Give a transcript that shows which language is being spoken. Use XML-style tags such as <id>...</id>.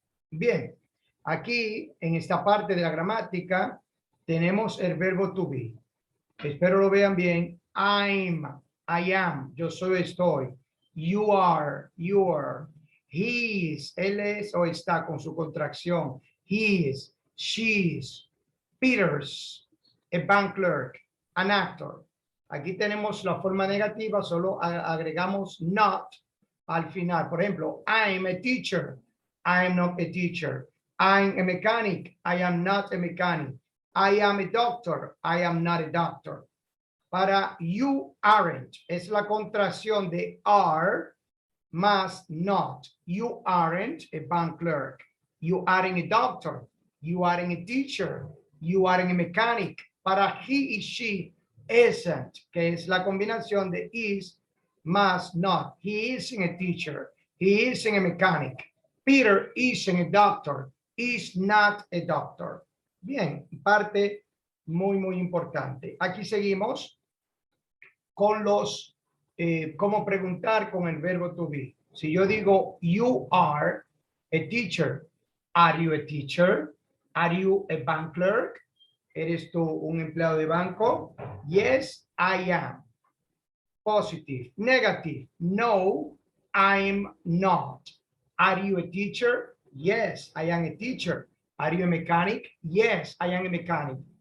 <es>Bien, aquí en esta parte de la gramática tenemos el verbo to be. Espero lo vean bien.</es> <en>I'm, I am,</en> <es>yo soy, estoy.</es> <en>You are, he is,</en> <es>él es o está con su contracción.</es> <en>He is, she is, Peter's, a bank clerk, an actor.</en> <es>Aquí tenemos la forma negativa, solo agregamos not al final. Por ejemplo,</es> <en>I'm a teacher, I'm not a teacher. I'm a mechanic, I am not a mechanic. I am a doctor, I am not a doctor.</en> <es>Para you aren't, es la contracción de are más not.</es> <en>You aren't a bank clerk. You aren't a doctor. You aren't a teacher. You aren't a mechanic.</en> <es>Para he y she isn't, que es la combinación de is más not.</es> <en>He isn't a teacher. He isn't a mechanic. Peter isn't a doctor. Is not a doctor.</en> <es>Bien, parte muy importante. Aquí seguimos con los, cómo preguntar con el verbo to be. Si yo digo,</es> <en>you are a teacher, are you a teacher? Are you a bank clerk?</en> <es>¿Eres tú un empleado de banco?</es> <en>Yes, I am. Positive. Negative. No, I'm not. Are you a teacher? Yes, I am a teacher. Are you a mechanic? Yes, I am a mechanic.</en>